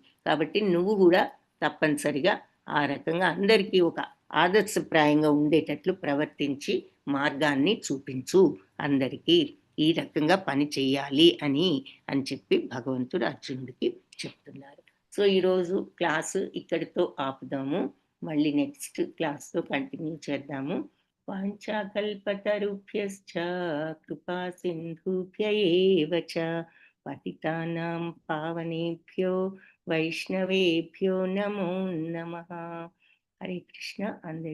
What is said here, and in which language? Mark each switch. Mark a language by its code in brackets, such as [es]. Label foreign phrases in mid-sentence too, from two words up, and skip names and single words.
[te] కాబట్టి నువ్వు కూడా తప్పనిసరిగా ఆ రకంగా అందరికీ ఒక ఆదర్శప్రాయంగా ఉండేటట్లు ప్రవర్తించి మార్గాన్ని చూపించు అందరికీ. ఈ రకంగా పని చేయాలి అని చెప్పి భగవంతుడు అర్జునుడికి చెప్తున్నారు. సో ఈరోజు క్లాసు ఇక్కడితో ఆపుదాము. మళ్ళీ [en] next classతో continue [te] చేద్దాము. [sa] వాంఛాకల్పతరుభ్యశ్చ కృపా సింధుభ్య ఏవ చ పతితానాం పావనేభ్యో వైష్ణవేభ్యో నమో నమః. [te] హరే కృష్ణ. అందరికీ